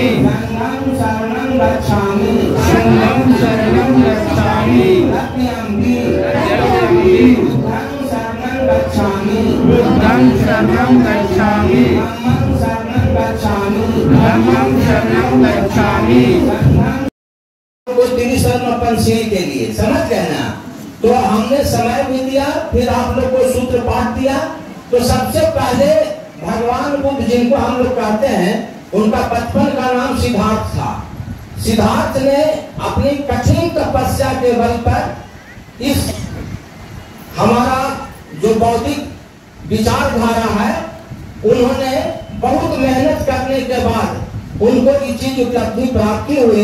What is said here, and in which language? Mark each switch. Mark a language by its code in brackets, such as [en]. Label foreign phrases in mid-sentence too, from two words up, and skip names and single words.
[pi] संघं शरणं गच्छामि संघं शरणं गच्छामि सत्यंगी सत्यंगी बुद्धं शरणं गच्छामि बुद्धं शरणं गच्छामि धम्मं शरणं गच्छामि धम्मं शरणं गच्छामि [hi] को त्रिशरणपंशी के लिए समझ गए ना। तो हमने समय भी दिया, फिर आप लोग को सूत्र पाठ दिया। तो सबसे पहले भगवान बुद्ध जिनको हम लोग कहते हैं, उनका बचपन का नाम सिद्धार्थ था। सिद्धार्थ ने अपनी कठिन तपस्या के बल पर इस हमारा जो बौद्धिक विचारधारा है, उन्होंने बहुत मेहनत करने के बाद उनको ये चीज उपलब्धि प्राप्ति हुई।